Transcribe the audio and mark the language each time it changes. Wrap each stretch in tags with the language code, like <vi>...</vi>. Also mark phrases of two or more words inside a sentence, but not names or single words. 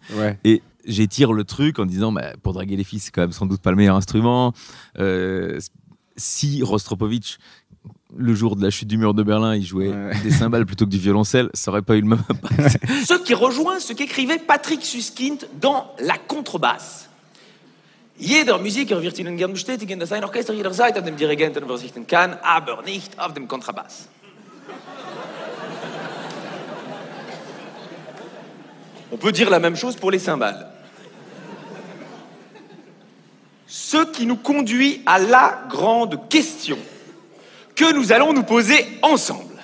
<fr>Et j'étire le truc en disant, pour draguer les filles, c'est quand même sans doute pas le meilleur instrument. Si Rostropovitch, le jour de la chute du mur de Berlin, il jouait des cymbales plutôt que du violoncelle, ça aurait pas eu le même impact. Ce qui rejoint ce qu'écrivait Patrick Suskind dans La contrebasse.</fr> <de>Jeder Musiker wird Ihnen gern bestätigen, dass ein Orchester jederzeit auf dem Dirigenten verzichten kann, aber nicht auf dem Kontrabass.</de> <fr>On peut dire la même chose pour les cymbales. Ce qui nous conduit à la grande question que nous allons nous poser ensemble.</fr>